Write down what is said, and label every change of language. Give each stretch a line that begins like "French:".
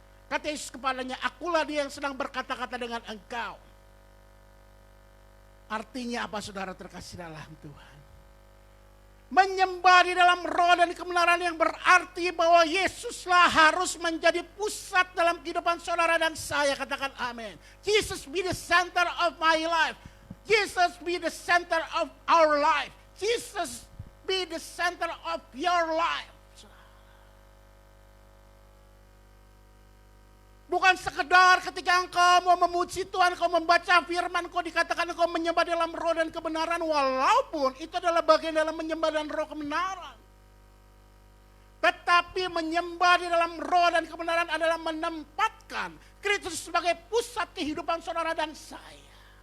Indonesian: Kata Yesus kepadanya, akulah dia yang sedang berkata-kata dengan engkau. Artinya apa saudara terkasih dalam Tuhan? Menyembah di dalam roh dan kebenaran yang berarti bahwa Yesuslah harus menjadi pusat dalam kehidupan saudara dan saya. Katakan amin.
English: Jesus be the center of my life. Jesus be the center of our life. Jesus be the center of your life.
Indonesian: Bukan sekedar ketika engkau mau memuji Tuhan, engkau membaca firman, engkau dikatakan engkau menyembah dalam roh dan kebenaran, walaupun itu adalah bagian dalam menyembah dan roh kebenaran. Tetapi menyembah di dalam roh dan kebenaran adalah menempatkan Kristus sebagai pusat kehidupan saudara dan saya.